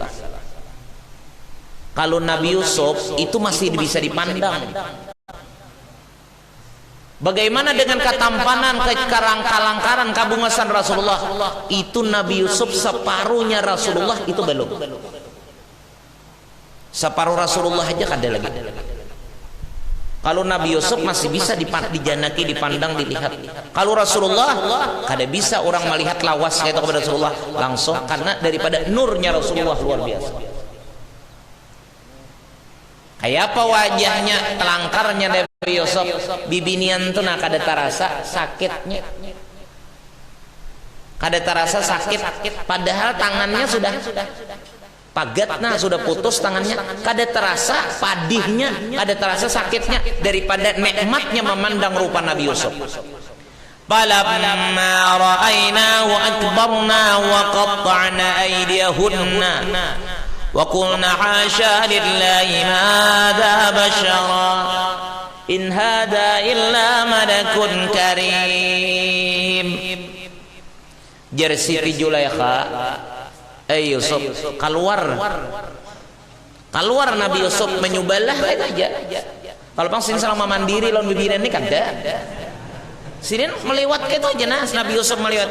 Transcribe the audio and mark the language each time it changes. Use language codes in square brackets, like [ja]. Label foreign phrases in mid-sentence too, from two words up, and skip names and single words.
[bjn] Kalau Nabi Yusuf itu masih bisa dipandang. Bagaimana dengan ketampanan, kekalangkaran, kabungasan Rasulullah? Itu Nabi Yusuf separuhnya Rasulullah itu belum. Separuh Rasulullah aja kada lagi. Kalau Nabi Yusuf masih bisa dijanaki, dipandang, dilihat. Kalau Rasulullah kada bisa orang melihat lawas itu kepada Rasulullah langsung, karena daripada nurnya Rasulullah luar biasa. Kayak apa wajahnya, telangkarnya Nabi Yusuf, bibinian tuh nak kada terasa sakitnya, kada terasa sakit, padahal tangannya sudah pagatnya sudah putus tangannya, kada terasa padihnya, kada terasa sakitnya, daripada nikmatnya memandang rupa Nabi Yusuf. [ar] فلما رأينه أكبرنه وقطعن أيديهن وقلن حاش لله ما هذا بشرا إن هذا إلا ملك كريم. [bjn] Jar Siti Zulaikha, Yusuf, keluar Nabi Yusuf menyubalah aja. Kalau bang sini selama mandiri lawan bibinan ini kan ada. Sini melewat itu aja nas Nabi Yusuf melewat.